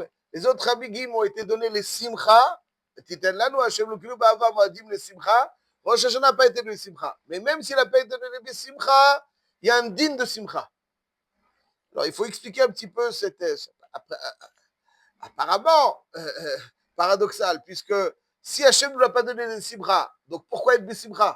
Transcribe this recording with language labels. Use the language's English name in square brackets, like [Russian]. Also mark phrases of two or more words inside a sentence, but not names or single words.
[French] Les autres Hagim ont été donnés les Simcha, [Hebrew] תיתן לנו השם לקרוא באהבה מועדים לשמחה. [French] Rosh Hashanah n'a pas été donné Simcha. Mais même s'il n'a pas été donné Simcha, il y a un din de Simcha. Alors, il faut expliquer un petit peu cette apparemment paradoxal, puisque si Hachem ne nous l'a pas donné de Simcha, donc pourquoi être Simcha?